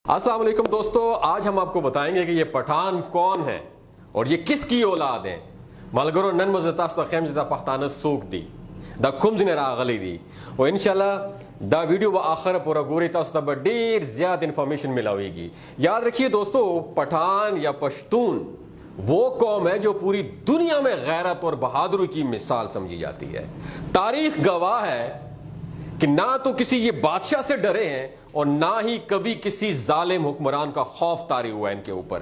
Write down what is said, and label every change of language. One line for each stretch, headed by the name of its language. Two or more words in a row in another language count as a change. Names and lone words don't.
Urdu: السلام علیکم دوستو، آج ہم آپ کو بتائیں گے کہ یہ پٹھان کون ہے اور یہ کس کی اولاد ہیں.
Pashto: ملګرو نن مو زه تاسو ته ښیم چې دا پښتانه څوک دي، دا کوم ځای نه راغلي دي، او انشاءالله دا ویڈیو به آخر پورا ګورئ، تاسو ته به ډیر زیات انفارمیشن ملاویږي.
Urdu: یاد رکھیے دوستو، پٹھان یا پشتون وہ قوم ہے جو پوری دنیا میں غیرت اور بہادری کی مثال سمجھی جاتی ہے. تاریخ گواہ ہے کہ نہ تو کسی یہ بادشاہ سے ڈرے ہیں اور نہ ہی کبھی کسی ظالم حکمران کا خوف طاری ہوا ہے ان کے اوپر.